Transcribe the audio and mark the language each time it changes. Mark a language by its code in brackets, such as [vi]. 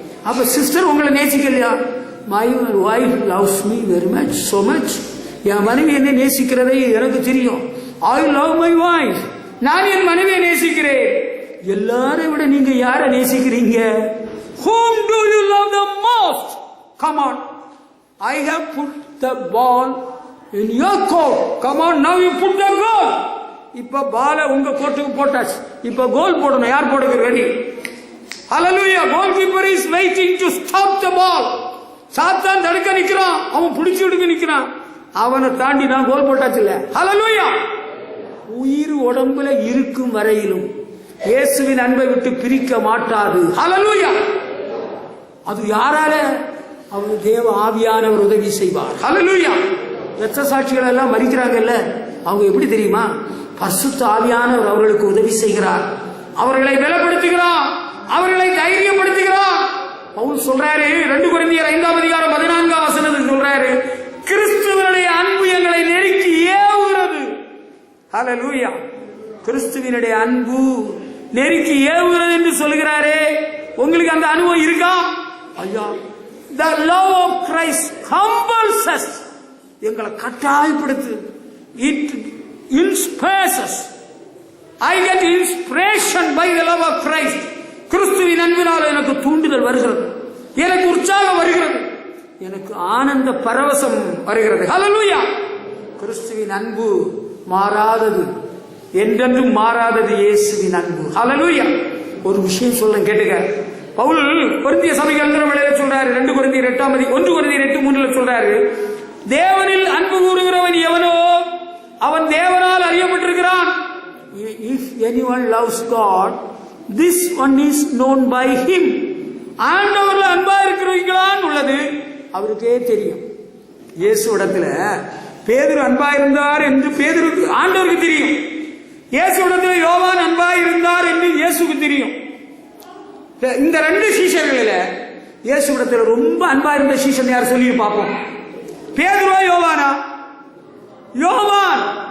[ta] அப்ப சிஸ்டர் உங்களை நேசிக்கலையா? [en] My wife loves me very much, so much. [ta] என் மனைவி என்னை நேசிக்கிறதை எனக்கு தெரியும். [en] I love my wife. [ta] நான் என் மனைவியை நேசிக்கிறேன். எல்லாரையும் விட நீங்க யாரை நேசிக்கிறீங்க? [en] Whom do you love the most? Come on. I have put the ball in your court. Come on, now you put the goal. [ta] இப்ப பால உங்க கோட்டுக்கு போட்டாச்சு, இப்ப கோல் போடணும். யார் போடுறது? Ready. Hallelujah. [en] Goalkeeper is waiting to stop the ball. [ta] சாத்தான் தடுக்க நிக்கிறான், அவன் பிடிச்சு விடுக்க நிக்கிறான். அவனை தாண்டி நான் கோல் போட்டாச்சு இல்ல. ஹல்லேலூயா. உயிர் உடம்புல இருக்கும் வரையிலும் இயேசுவின் அன்பை விட்டு பிரிக்க மாட்டாது. ஹல்லேலூயா. அது யாரால? அவர் தேவ ஆவியானவர் உதவி செய்வார். ஹல்லேலூயா. இரத்த சாட்சிகள் எல்லாம் மரிக்கிறாங்கல்ல, அவங்க எப்படி தெரியுமா? பரிசுத்த ஆவியானவர் அவர்களுக்கு உதவி செய்கிறார், அவர்களை பலப்படுத்துகிறார், அவர்களை தைரியப்படுத்துகிறார். பவுல் சொல்றாரு 2 கொரிந்தியர் 5:14 சொல்றாரு, கிறிஸ்துவனுடைய அன்பு எங்களை நெருக்கி ஏவுகிறது. ஹல்லேலூயா. கிறிஸ்துவினுடைய அன்பு நெருக்கி ஏவுகிறது என்று சொல்கிறாரே, உங்களுக்கு அந்த அனுபவம் இருக்கா? [en] ஐயா, the love of Christ compels us. [ta] எங்களை கட்டாயப்படுத்து. [en] It inspires us. I get inspiration by the love of Christ. [ta] கிறிஸ்துவின் அன்பினால் எனக்கு தூண்டுதல் வருகிறது, எனக்கு உற்சாகம் வருகிறது, எனக்கு ஆனந்த பரவசம் வருகிறது. ஹல்லேலூயா. கிறிஸ்துவின் அன்பு மாறாதது, என்றென்றும் மாறாதது இயேசுவின் அன்பு. ஹல்லேலூயா. ஒரு விஷயம் சொல்ல கேட்டுக்க. பவுல் கொரிந்திய சபைக்கு எழுதுற வேளையில சொல்றாரு, 1 கொரிந்தியர் 8:3 சொல்றாரு, தேவனில் அன்பு கூறுகிறவன் எவனோ அவன் தேவனால் அறியப்பட்டிருக்கிறான். [en] If anyone loves God, this one is known by him. [ta] ஆண்டவர்ல அன்பா இருக்கிறவங்களான் உள்ளது அவருக்கே தெரியும். இயேசு இடத்துல பேதுரு அன்பா இருந்தார் என்று பேதுருக்கு ஆண்டவருக்கு தெரியும். இயேசு இடத்துல யோவான் அன்பா இருந்தார் என்று இயேசுக்கு தெரியும். இந்த 2 சீஷர்களில இயேசு இடத்துல ரொம்ப அன்பா இருந்த சீஷன் யார் சொல்லி பார்ப்போம். பேதுருவா யோவானா? யோவான்.